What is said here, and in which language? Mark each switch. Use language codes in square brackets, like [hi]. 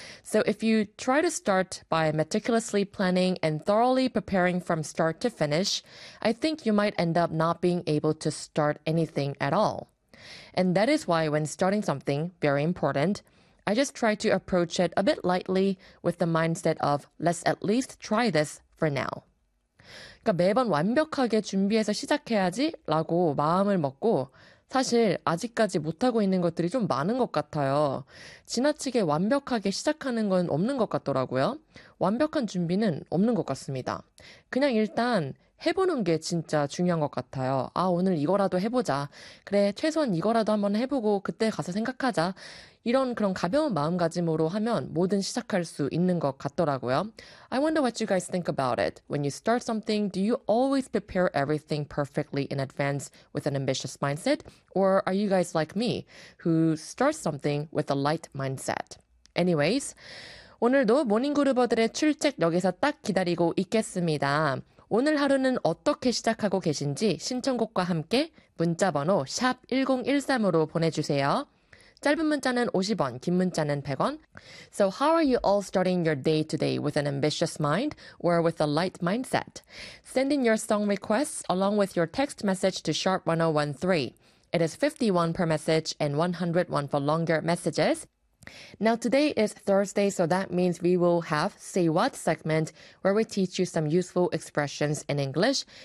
[en] So if you try to start by meticulously planning and thoroughly preparing from start to finish, I think you might end up not being able to start anything at all. And that is why when starting something, very important, I just try to approach it a bit lightly with the mindset of, let's at least try this for now. [ko] 그러니까 매번 완벽하게 준비해서 시작해야지 라고 마음을 먹고 사실 아직까지 못하고 있는 것들이 좀 많은 것 같아요. 지나치게 완벽하게 시작하는 건 없는 것 같더라고요. 완벽한 준비는 없는 것 같습니다. 그냥 일단 해보는 게 진짜 중요한 것 같아요. 아, 오늘 이거라도 해보자. 그래, 최소한 이거라도 한번 해보고 그때 가서 생각하자. 이런 그런 가벼운 마음가짐으로 하면 뭐든 시작할 수 있는 것 같더라고요. [en] I wonder what you guys think about it. When you start something, do you always prepare everything perfectly in advance with an ambitious mindset? Or are you guys like me, who start something with a light mindset? [ko] Anyways, 오늘도 모닝그루버들의 출첵 여기서 딱 기다리고 있겠습니다. 오늘 하루는 어떻게 시작하고 계신지 신청곡과 함께 문자번호 샵 1013으로 보내주세요. 짧은 문자는 50원, 긴 문자는 100원. [en] So how are you all starting your day today with an ambitious mind or with a light mindset? Send in your song requests along with your text message to sharp 1013. It is 51 per message and 101 for longer messages. Now today is Thursday, so that means we will have Say What segment where we teach you some useful expressions in English.